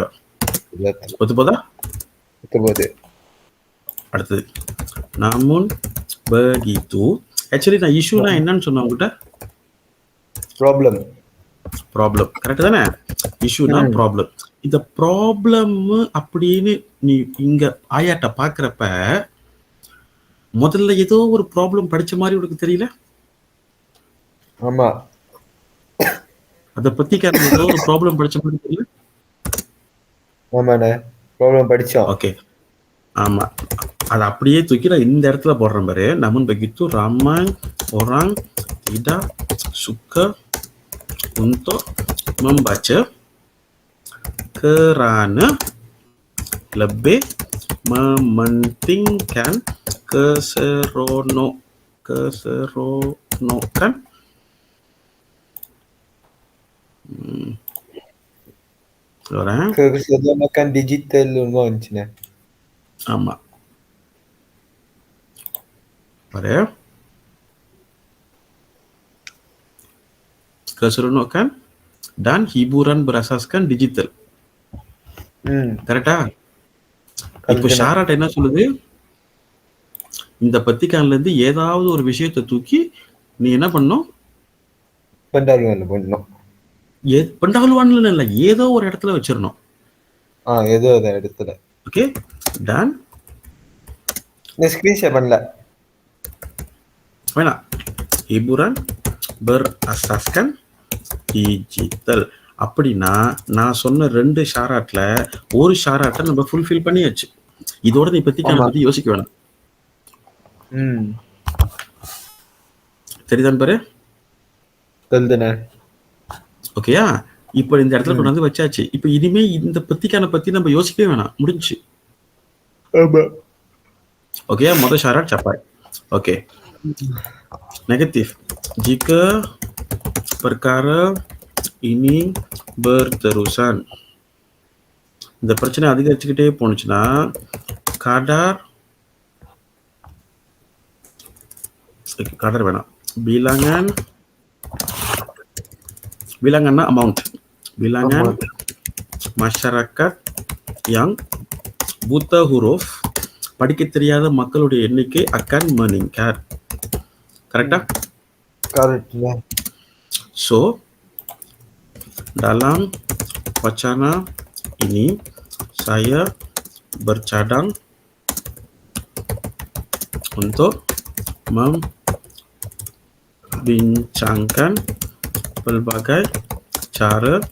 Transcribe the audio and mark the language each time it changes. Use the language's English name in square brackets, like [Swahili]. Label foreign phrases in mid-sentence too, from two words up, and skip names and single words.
[Tamil] Betul போதா? ஒத்து போகுது. அடுத்தது, [Malay] namun begitu, [Tamil] actually நான் இஷ்யூனா என்னன்னு சொன்னேன் உங்ககிட்ட? ப்ராப்ளம். கரெக்ட் தானே? இஷ்யூனா ப்ராப்ளம். இந்த ப்ராப்ளம் அப்படின்னு நீ இங்க ஆயாட்ட பாக்குறப்ப முதல்ல ஏதோ ஒரு ப்ராப்ளம் படிச்ச மாதிரி உனக்கு தெரியல? ஆமா. அத பத்தி ஏதோ ஒரு ப்ராப்ளம் படிச்ச மாதிரி தெரியல? ஆமாண்ணே, ப்ராப்ளம் படிச்சோம். ஓகே, ஆமா, அதை அப்படியே தூக்கி நான் இந்த இடத்துல போடுறேன் பாரு. [Malay] namun begitu ramai orang tidak suka untuk membaca kerana lebih mementingkan keseronokan orang keseronokan digital launch-nya. [Tamil] ஆமா, பாரு, [Malay] keseronokan dan hiburan berasaskan digital. [Tamil] கரெக்டா? இப்போ ஷாராட் என்ன சொல்லுது? இந்த பத்திரிக்கைல இருந்து ஏதாவது ஒரு விஷயத்தை தூக்கி நீ என்ன பண்ணும்? பண்டாலுவான்ல இல்ல, ஏதோ ஒரு இடத்துல வச்சிடணும். ஏதோ ஒரு இடத்துல. ஓகே, டன் ஸ்கிரீன்ஷாட் பண்ணல வேணாம். [Malay] hiburan berasaskan digital [Tamil] அப்படின்னா நான் சொன்ன 2 ஷாராட்ல ஒரு ஷாராட்டை நம்ம ஃபுல்ஃபில் பண்ணியாச்சு. இதோட நீ பத்திரிக்கையை பத்தி யோசிக்க வேணாம். சரிதான் பாரு? ஓகேயா? இப்ப இந்த இடத்துல கொண்டு வந்து வச்சாச்சு. இப்ப இனிமே இந்த பத்திரிக்கையை பத்தி நம்ம யோசிக்கவே வேணாம், முடிஞ்சு. ஓகே, முதல் ஷாராட் capai. [Malay] ஓகே, negatif, jika perkara ini berterusan, [Tamil] இந்த பிரச்சனை அதிகரிச்சுக்கிட்டே போனுச்சுன்னா kadar வேணாம், [Malay] bilangannya amount, bilangan masyarakat yang buta huruf, [Tamil] படிக்க தெரியாத மக்களுடைய எண்ணிக்கை [Malay] akan meningkat. [Tamil] கரெக்டா? கரெக்ட். [Malay] So dalam wacana ini saya bercadang untuk membincangkan pelbagai cara